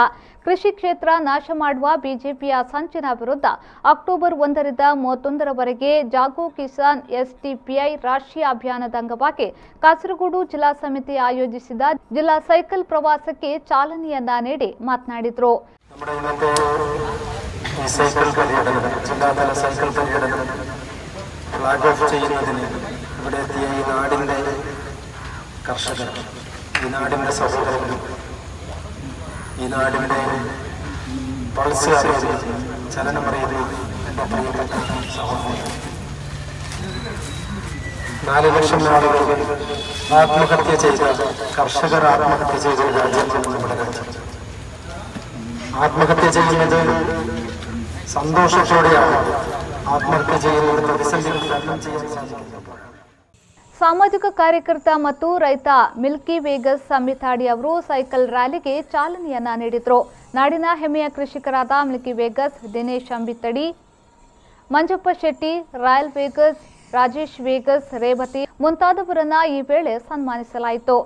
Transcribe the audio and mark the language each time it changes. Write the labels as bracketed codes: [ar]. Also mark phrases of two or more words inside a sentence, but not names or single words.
[kn] ಕೃಷಿ ಕ್ಷೇತ್ರ ನಾಶ ಮಾಡುವ ಬಿಜೆಪಿಯ ಸಂಚಿನ ವಿರುದ್ಧ ಅಕ್ಟೋಬರ್ 1ರಿಂದ 31ರವರೆಗೆ ಜಾಗೋ ಕಿಸಾನ್ ಎಸ್ಡಿಪಿಐ ರಾಷ್ಟ್ರೀಯ ಅಭಿಯಾನದ ಅಂಗವಾಗಿ ಕಾಸರಗೋಡು ಜಿಲ್ಲಾ ಸಮಿತಿ ಆಯೋಜಿಸಿದ ಜಿಲ್ಲಾ ಸೈಕಲ್ ಪ್ರವಾಸಕ್ಕೆ ಚಾಲನೆಯನ್ನ ನೀಡಿ ಮಾತನಾಡಿದರು. [ml] നമ്മുടെ ഇന്നത്തെ ഈ സൈക്കിൾ പര്യടനം ജില്ലാതല സൈക്കിൾ പര്യടനം [en] flag off [ml] ചെയ്യുന്നതിന് ഇവിടെ എത്തിയ ഈ നാടിൻ്റെ കർഷകർ, ഈ നാടിൻ്റെ സഹോദരങ്ങൾ, ഈ നാടിൻ്റെ പൾസ് അറിയുന്നത്, ചലനമറിയുന്നത് എൻ്റെ പ്രിയപ്പെട്ട സഹോദരങ്ങൾ. 4 ലക്ഷം ആളുകൾ ആത്മഹത്യ ചെയ്ത കർഷകർ ആത്മഹത്യ ചെയ്ത രാജ്യമാണ് നമ്മുടെ രാജ്യം. ആത്മഹത്യ ചെയ്യുന്നത് സന്തോഷത്തോടെയാണ്. ಆತ್ಮಹತ್ಯೆ ചെയ്യുന്നത് പ്രതിസന്ധികൾ തരണം ചെയ്യാൻ സാധിക്കും. [kn] ಸಾಮಾಜಿಕ ಕಾರ್ಯಕರ್ತ ಮತ್ತು ರೈತ ಮಿಲ್ಕಿ ವೇಗಸ್ ಸಂಬಿತಾಡಿ ಅವರು ಸೈಕಲ್ ರ್ಯಾಲಿಗೆ ಚಾಲನೆಯನ್ನ ನೀಡಿದರು. ನಾಡಿನ ಹೆಮ್ಮೆಯ ಕೃಷಿಕರಾದ ಮಿಲ್ಕಿ ವೇಗಸ್, ದಿನೇಶ್ ಅಂಬಿತಡಿ, ಮಂಜಪ್ಪ ಶೆಟ್ಟಿ, ರಾಯಲ್ ವೇಗಸ್, ರಾಜೇಶ್ ವೇಗಸ್, ರೇವತಿ ಮುಂತಾದವರನ್ನ ಈ ವೇಳೆ ಸನ್ಮಾನಿಸಲಾಯಿತು.